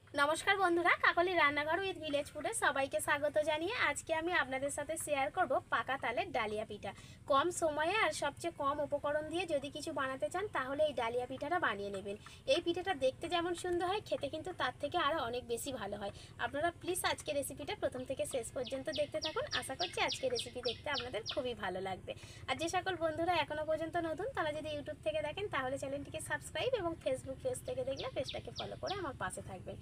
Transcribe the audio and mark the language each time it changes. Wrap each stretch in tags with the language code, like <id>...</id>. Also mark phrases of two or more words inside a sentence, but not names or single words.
<bn>নমস্কার বন্ধুরা কাকলি রান্নাঘর উইথ ভিলেজ ফুডে সবাইকে স্বাগত জানিয়ে আজ কে আমি আপনাদের সাথে শেয়ার করব পাকা তালের ডালিয়া পিঠা। কম সময় আর সবচেয়ে কম উপকরণ দিয়ে যদি কিছু বানাতে চান তাহলে এই ডালিয়া পিঠাটা বানিয়ে নেবেন। এই পিঠাটা দেখতে যেমন সুন্দর হয় খেতে কিন্তু তার থেকে আরো অনেক বেশি ভালো হয়। আপনারা প্লিজ আজকে রেসিপিটা প্রথম থেকে শেষ পর্যন্ত দেখতে থাকুন। আশা করছি আজকে রেসিপি দেখতে আপনাদের খুবই ভালো লাগবে। আর যে সকল বন্ধুরা এখনো পর্যন্ত নতুন তারা যদি ইউটিউব থেকে দেখেন তাহলে চ্যানেলটিকে সাবস্ক্রাইব এবং ফেসবুক পেজ থেকে দেখলে পেজটাকে ফলো করে আমার পাশে থাকবেন।</bn>